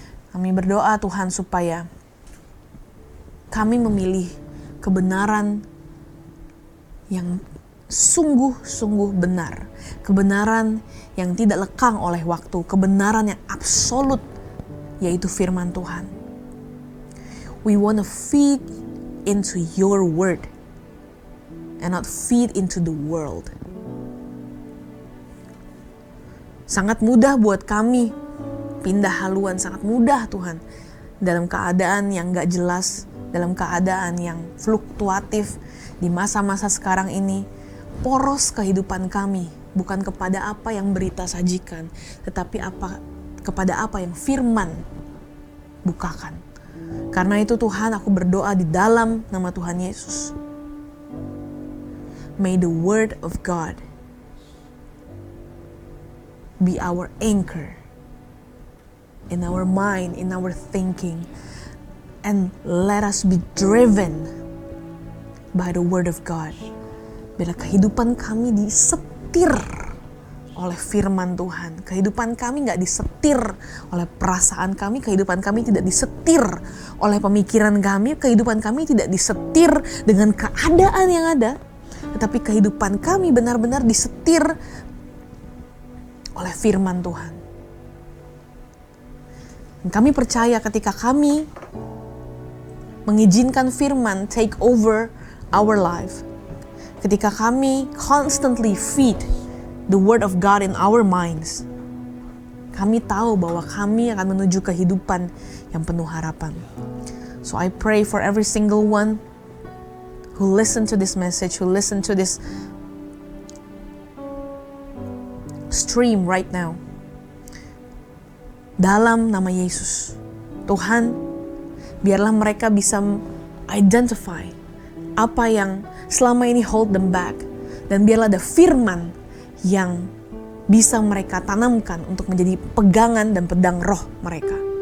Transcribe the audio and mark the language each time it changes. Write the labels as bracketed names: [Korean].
[Indonesian] Kami berdoa Tuhan supaya kami memilih kebenaran yang sungguh-sungguh benar. Kebenaran yang tidak lekang oleh waktu. Kebenaran yang absolut, yaitu firman Tuhan. [English] We want to feed into your word and not feed into the world. [Indonesian] Sangat mudah buat kami pindah haluan, sangat mudah Tuhan. Dalam keadaan yang gak jelas, dalam keadaan yang fluktuatif di masa-masa sekarang ini, poros kehidupan kami bukan kepada apa yang berita sajikan, tetapi kepada apa yang firman bukakan. Karena itu Tuhan, aku berdoa di dalam nama Tuhan Yesus. [English] May the word of God be our anchor in our mind, in our thinking, and let us be driven by the word of God. [Indonesian] Bila kehidupan kami disetir oleh firman Tuhan, kehidupan kami gak disetir oleh perasaan kami, kehidupan kami tidak disetir oleh pemikiran kami, kehidupan kami tidak disetir dengan keadaan yang ada, tetapi kehidupan kami benar-benar disetir oleh firman Tuhan. Dan kami percaya ketika kami mengizinkan firman [English] take over our life, [Indonesian] ketika kami [English] constantly feed the word of God in our minds, [Indonesian] kami tahu bahwa kami akan menuju kehidupan yang penuh harapan. [English] So I pray for every single one who listen to this message, who listen to this stream right now. [Indonesian] Dalam nama Yesus, Tuhan, biarlah mereka bisa identify apa yang selama ini [English] hold them back. [Indonesian] Dan biarlah ada firman yang bisa mereka tanamkan untuk menjadi pegangan dan pedang roh mereka.